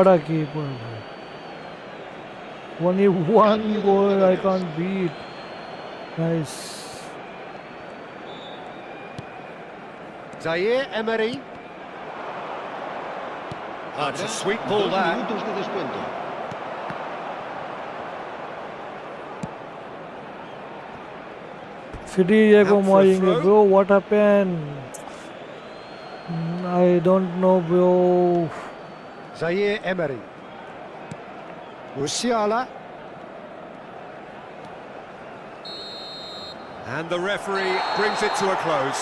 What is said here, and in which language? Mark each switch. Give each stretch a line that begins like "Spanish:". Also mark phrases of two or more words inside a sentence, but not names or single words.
English: what a keeper भाई. Only one goal I can't beat. Nice. Zaire Emery. That's a sweet ball there.
Spanish: Minutos de descuento.
Hindi: City ये को
English: Out for a
Hindi: मारेंगे
English: throw. bro what happened I don't know bro Zaire Emery. Musiala. And the referee brings it to a close.